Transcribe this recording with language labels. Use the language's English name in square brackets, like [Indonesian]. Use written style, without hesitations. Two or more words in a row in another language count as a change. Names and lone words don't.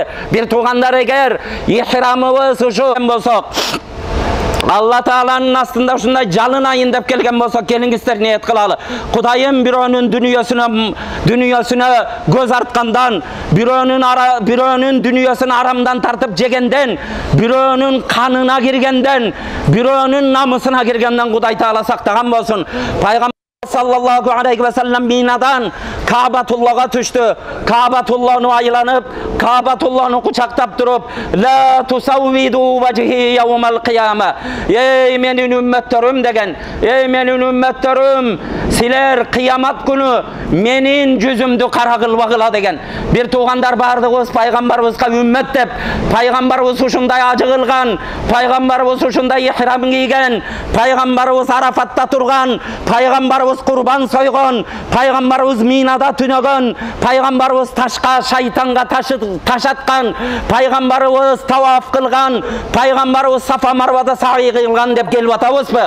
[Kyrgyz] Бир туугандар, эгер ихрамыбыз ушу болсо, Алла Тааланын астында ушундай жалынайын деп келген болсо, келиңиздер ниет кылалы. Кудайым, бирөөнүн дүнүйөсүнө көз арткандан, бирөөнүн дүнүйөсүн арамдан тартып жегенден, бирөөнүн канына киргенден, бирөөнүн намысына киргенден Кудай Таала сактаган болсун. Пайгамбар [Arabic] صلى الله عليه وسلم [Kyrgyz] Minadan Ka'batullah'a түштү. Ka'batullah'ны айланып, Ka'batullah'ны кучактап туруп, [Arabic] لا تسودوا وجهي يوم القيامة. [Kyrgyz] Ey менин үммөттөрүм деген, ey менин үммөттөрүм, силер кыямат күнү менин жүзүмдү кара кылбагыла деген. Бир туугандар, бардыгыбыз пайгамбарыбызга үммөт деп, пайгамбарыбыз ушундай ажы кылган, пайгамбарыбыз ушундай ихрам кийген, пайгамбарыбыз Арафатта турган, пайгамбарыбыз курбан сойгон, пайгамбарыбыз Минада түнөгөн, пайгамбарыбыз ташка, шайтанга таш аткан, пайгамбарыбыз таваф кылган, пайгамбарыбыз Сафа Марвада саий кылган деп келип атабызбы?